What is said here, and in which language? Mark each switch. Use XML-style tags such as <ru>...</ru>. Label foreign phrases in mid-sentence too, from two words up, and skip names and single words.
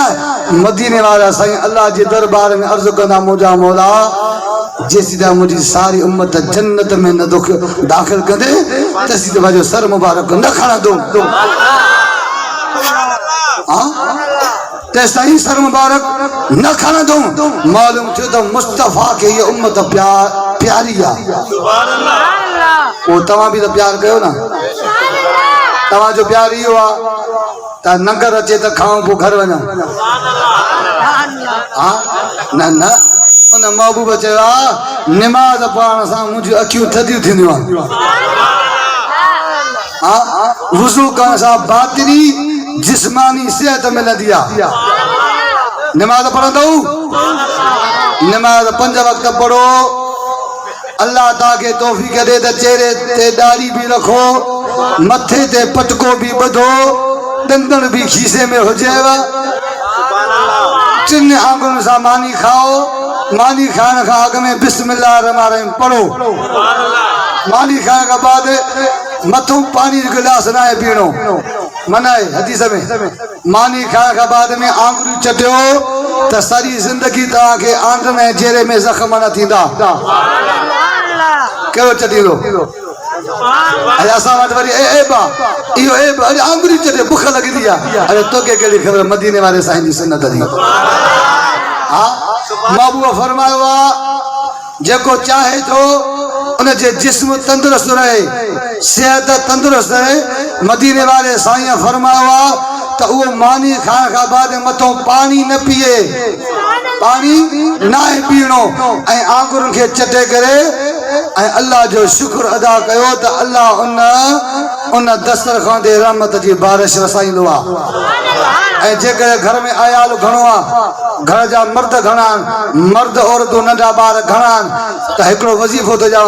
<skr>मदीने वाला साईं अल्लाह जे दरबार में अर्ज कंदा मुझा मौला जेसीदा मुझी सारी उम्मत जन्नत में न दाखिल कंदे तेसीदा मुझो सर मुबारक न खणंदो। तेसाई सर मुबारक न खणंदो।</skr> <sd>मालूम थियो तो मुस्तफा के ये उम्मत प्यारी आ। वो तवा भी तो प्यार कयो ना, तवा जो प्यार इहो आ ता नंगर अचे तो खाऊं पो घर वञा। हाँ न न उन महबूब चयो नमाज पढ़ण सां मुंहिंजी अखियूं थदियूं थींदियूं आहिनि। हाँ वुज़ू करण सां बातिनी जिस्मानी सेहत मिलंदी आहे। नमाज पढ़ंदो, नमाज 5 वक्त पढ़ो। अल्लाह ताके तौफीक दे त चेहरे ते दाढ़ी भी रखो, मथे ते पटको भी बधो, दंदन भी खीसे में हुजेव, 3 आंगुरनि सां मानी खाओ। मानी खाने का अग में</sd> <ar>بسم‌الله رحمن رحيم</ar> <sd>पढ़ो। मानी खाने का बाद मथों पानी गिलास ना है पीनो मना है हदीस में। मानी खाने का बाद में आंगुरी चटियो तो सारी जिंदगी तव्हां के आंत में चेहरे में जख्म न थींदा। कहिड़ो चटींदो असां वटि वरी एबा इहो एब अरे आंगुरी चटे बुख लॻंदी आहे। अरे तोखे कहिड़ी ख़बर मदीने वारे साईं जी सुन्नत जी। हाँ महबूब फरमायो जेको चाहे तो उन जे जिस्म तंदुरुस्त रहे, सेहत तंदुरुस्त रहे। मदीने वाले साईं फरमायो तो वो मानी खाने का बाद मथों पानी न पिए, पानी ना पीनो ऐं आंगुरनि खे चटे करे ऐं अल्लाह जो शुक्र अदा कयो तो अल्लाह उन दस्तरखान ते रहमत जी बारिश वसाईंदो आहे। ऐं जेकर घर में आयाल घणो आहे, घर जा मर्द घणा आहिनि, मर्द औरतूं नंढा ॿार घणा आहिनि त हिकिड़ो वज़ीफ़ो थो चवां।</sd>